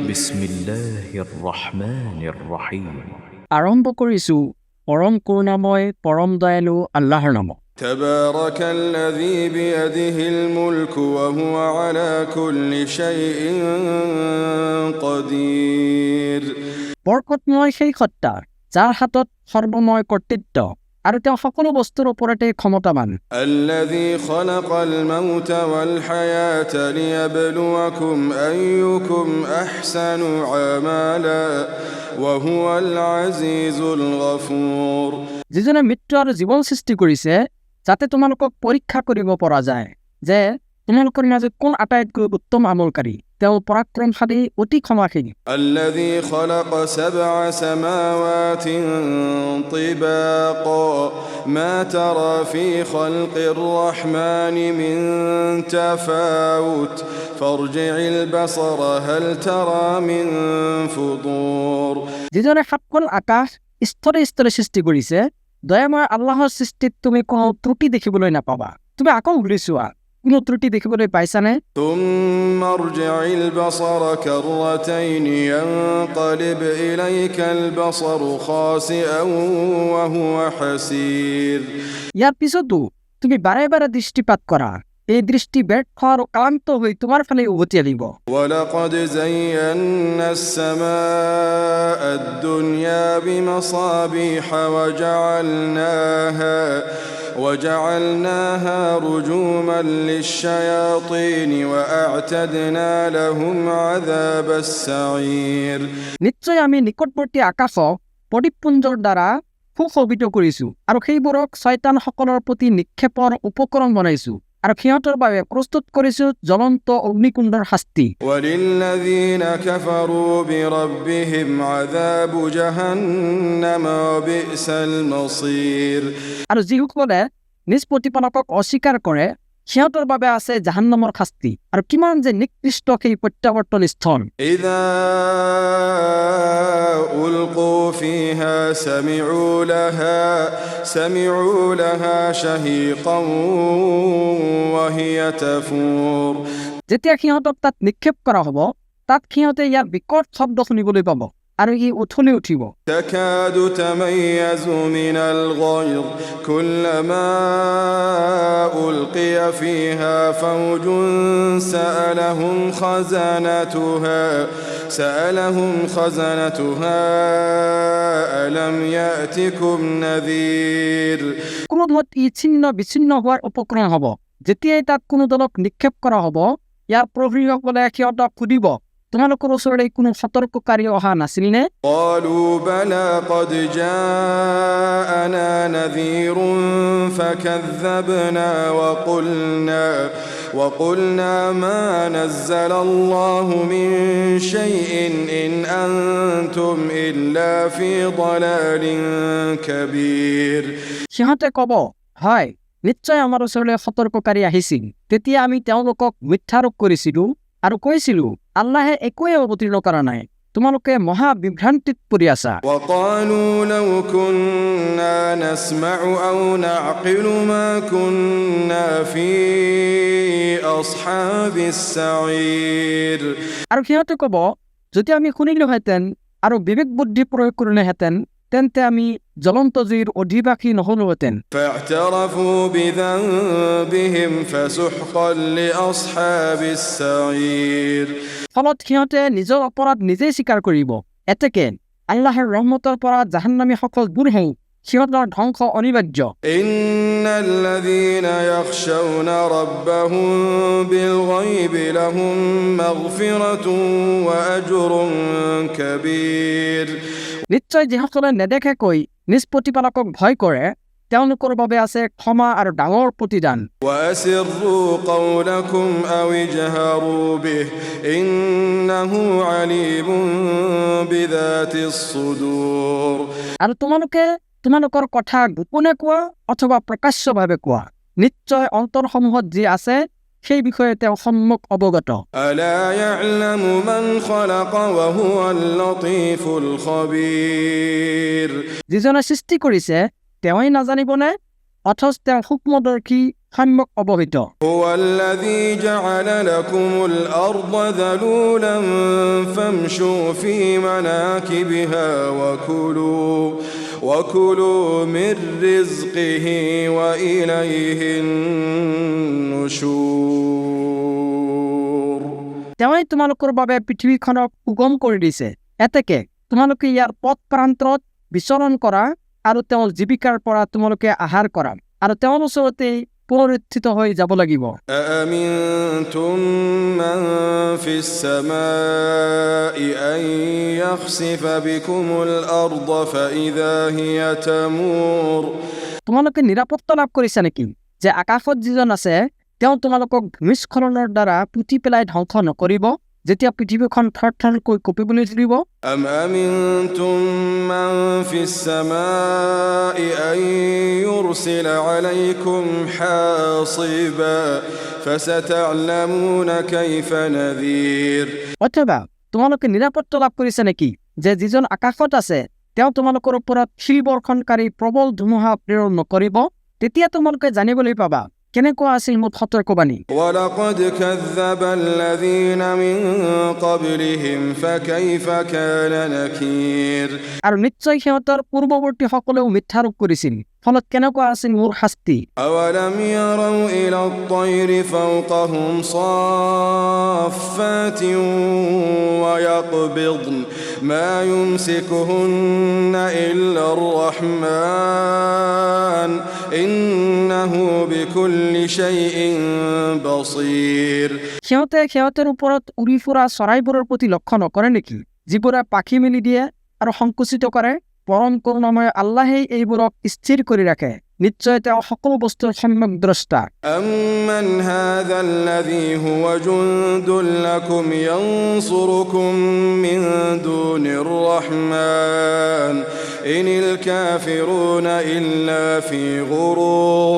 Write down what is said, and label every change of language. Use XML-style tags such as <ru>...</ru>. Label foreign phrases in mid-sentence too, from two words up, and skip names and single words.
<ar>بسم الله الرحمن الرحيم.</ar> <as>আৰম্ভ কৰিছোঁ পৰম কৰুণাময় পৰম দয়ালু আল্লাহৰ নামত।</as> <ar>تبارك الذي بيده الملك وهو على كل شيء قدير</ar> <as>বৰকতময় সেই সত্তা যাৰ হাতত সৰ্বময় কৰ্তৃত্ব আৰু তেওঁ সকলো বস্তুৰ ওপৰতে ক্ষমতাবান।</as> <ar>الذي خلق الموت والحياة ليبلوكم أيكم أحسن عملا وهو العزيز الغفور</ar> <as>যিজনে মৃত্যু আৰু জীৱন সৃষ্টি কৰিছে যাতে তোমালোকক পৰীক্ষা কৰিব পৰা যায় যে তোমালোকৰ মাজত কোন আটাইতকৈ উত্তম আমলকাৰী। তেওঁ পৰাক্ৰমশালী অতি ক্ষমাশীল।</as> <ar>الذي خلق 7 سماوات طباقا ما ترى في خلق الرحمن من تفاوت فارجع البصر هل ترى من فطور</ar> <as>যিজনে সাতখন আকাশ স্তৰে স্তৰে সৃষ্টি কৰিছে দয়াময় আল্লাহৰ সৃষ্টিত তুমি কোনো ত্ৰুটি দেখিবলৈ নাপাবা। তুমি আকৌ ঘূৰি চোৱা কোনো ত্ৰুটি দেখিবলৈ পাইছানে?</as> <ar>ثم ارجع البصر كرتين ينقلب إليك البصر خاسئا وهو حسير</ar> <as>ইয়াৰ পিছতো তুমি বাৰে বাৰে দৃষ্টিপাত কৰা, এই দৃষ্টি ব্যৰ্থ আৰু ক্লান্ত হৈ তোমাৰ ফালে উভতি আহিব।</as> <ar>ولقد زينا السماء الدنيا بمصابيح وجعلناها رجوما للشياطين وأعتدنا لهم عذاب السعير</ar> <as>নিশ্চয় আমি নিকটৱৰ্তী আকাশক প্ৰদীপপুঞ্জৰ দ্বাৰা সুশোভিত কৰিছো আৰু সেইবোৰক শয়তানসকলৰ প্ৰতি নিক্ষেপৰ উপকৰণ বনাইছো আৰু সিহঁতৰ বাবে প্ৰস্তুত কৰিছো জ্বলন্ত অগ্নিকুণ্ডৰ শাস্তি।</as> <ar>وللذين كفروا بربهم عذاب جهنم وبئس المصير</ar> <as>আৰু যিসকলে নিজ প্ৰতিপালকক অস্বীকাৰ কৰে সিহঁতৰ বাবে আছে জাহান্নামৰ শাস্তি আৰু কিমান যে নিকৃষ্ট সেই প্ৰত্যাৱৰ্তন স্থান।</as> <ar>إذا ألقوا فيها سمعوا لها شهيقا وهي تفور</ar> <as>যেতিয়া সিহঁতক তাত নিক্ষেপ কৰা হ'ব তাত সিহঁতে ইয়াৰ বিকট শব্দ শুনিবলৈ পাব আৰু ই উঠলি উঠিব।</as> <ar>تكاد تميز من الغيظ كلما ألقي فيها فوج سألهم خزنتها ألم يأتكم نذير</ar> <as>ক্ৰোধত ই ছিন্ন বিচ্ছিন্ন হোৱাৰ উপক্ৰম হ'ব। যেতিয়াই তাত কোনো দলক নিক্ষেপ কৰা হ'ব ইয়াৰ প্ৰহৰীসকলে সিহঁতক সুধিব তোমালোকৰ ওচৰলৈ কোনো সতৰ্ককাৰী অহা নাছিল নে?</as> <ar>قالوا بلى قد جاءنا نذير فكذبنا وقلنا ما نزل الله من شيء إن أنتم إلا في ضلال كبير</ar> <as>সিহঁতে ক'ব হয় নিশ্চয় আমাৰ ওচৰলৈ সতৰ্ককাৰী আহিছিল, তেতিয়া আমি তেওঁলোকক মিথ্যাৰোপ কৰিছিলো আৰু কৈছিলো আল্লাহে একোৱে অৱতীৰ্ণ কৰা নাই, তোমালোকে মহা বিভ্ৰান্তিত পৰি আছা।</as> <ar>وقالوا لو كنا نسمع أو نعقل ما كنا في أصحاب السعير</ar> <as>আৰু সিহঁতে ক'ব যদি আমি শুনিলোহেঁতেন আৰু বিবেক বুদ্ধি প্ৰয়োগ কৰিলোহেঁতেন তেন্তে আমি জ্বলন্ত জুইৰ অধিবাসী নহলোহেঁতেন।</as> <ar>فاعترفوا بذنبهم فسحقا لأصحاب السعير</ar> <as>ফলত সিহঁতে নিজৰ অপৰাধ নিজেই স্বীকাৰ কৰিব। এতেকে আল্লাহৰ ৰহমতৰ পৰা জাহান্নামীসকল দূৰ হৈ সিহঁতৰ ধ্বংস অনিবাৰ্য।</as> <ar>إن الذين يخشون ربهم بالغيب لهم مغفرة وأجر كبير</ar> <as>নিশ্চয় যিসকলে নেদেখাকৈ নিজ প্ৰতিপালকক ভয় কৰে তেওঁলোকৰ বাবে আছে ক্ষমা আৰু ডাঙৰ প্ৰতিদান।</as> <ar>وأسروا قولكم أو اجهروا به إنه عليم بذات الصدور</ar> <as>আৰু তোমালোকৰ কথা গোপনে কোৱা অথবা প্ৰকাশ্যভাৱে কোৱা, নিশ্চয় অন্তৰসমূহত যি আছে সেই বিষয়ে তেওঁ সম্যক অৱগত।</as> <ar>ألا يعلم من خلق وهو اللطيف الخبير</ar> <as>যিজনে সৃষ্টি কৰিছে তেওঁই নাজানিবনে? অথচ তেওঁ সূক্ষ্মদৰ্শী সম্যক অৱহিত।</as> <ar>هو الذي جعل لكم الأرض ذلولا فامشوا في مناكبها وكلوا من رزقه وإليه النشور.</ar> <as>তেওঁই তোমালোকৰ বাবে পৃথিৱীখনক সুগম কৰি দিছে, এতেকে তোমালোকে ইয়াৰ পথ প্ৰান্তৰত বিচৰণ কৰা আৰু তেওঁৰ জীৱিকাৰ পৰা তোমালোকে আহাৰ কৰা আৰু তেওঁৰ ওচৰতেই পুনৰুত্থিত হৈ যাব লাগিব।</as> <ar>أأمنتم من في السماء أن يخسف بكم الأرض فإذا هي تمور.</ar> <as>তোমালোকে নিৰাপত্তা লাভ কৰিছা নেকি যে আকাশত যিজন আছে তেওঁ তোমালোকক ভূমিস্খলনৰ দ্বাৰা পুতি পেলাই ধ্বংস নকৰিব যেতিয়া পৃথিৱীখন থৰথৰকৈ কঁপিবলৈ ধৰিব?</as> <ar>أم أمنتم من في السماء أن يرسل عليكم حاصبا فستعلمون كيف نذير.</ar> <as>অথবা তোমালোকে নিৰাপত্তা লাভ কৰিছা নেকি যে যিজন আকাশত আছে তেওঁ তোমালোকৰ ওপৰত শিল বৰ্ষণকাৰী প্ৰবল ধুমুহা প্ৰেৰণ নকৰিব? তেতিয়া তোমালোকে জানিবলৈ পাবা কেনেকুৱা আছিল মোৰ সতৰ্কবাণী।</as> <ar>ولقد كذب الذين من قبلهم فكيف كان نكير.</ar> <as>আৰু নিশ্চয় সিহঁতৰ পূৰ্বৱৰ্তী সকলেও মিথ্যাৰোপ কৰিছিল, ফলত কেনেকুৱা আছিল মোৰ শাস্তি।</as> <ar>أولم يروا إلى الطير فوقهم صافات ويقبضن ما يمسكهن إلا الرحمن إنه بكل شيء بصير.</ar> <as>সিহঁতৰ ওপৰত উৰি ফুৰা চৰাইবোৰৰ প্ৰতি লক্ষ্য নকৰে নেকি যিবোৰে পাখি মেলি দিয়ে আৰু সংকুচিত কৰে? পৰম কৰুণাময় আল্লাহেই এইবোৰক স্থিৰ কৰি ৰাখে, নিশ্চয় তেওঁ সকলো বস্তুৰ সম্যক দ্ৰষ্টা।</as> <ar>أمن هذا الذي هو جند لكم ينصركم من دون الرحمن إن الكافرون إلا في غرور.</ar>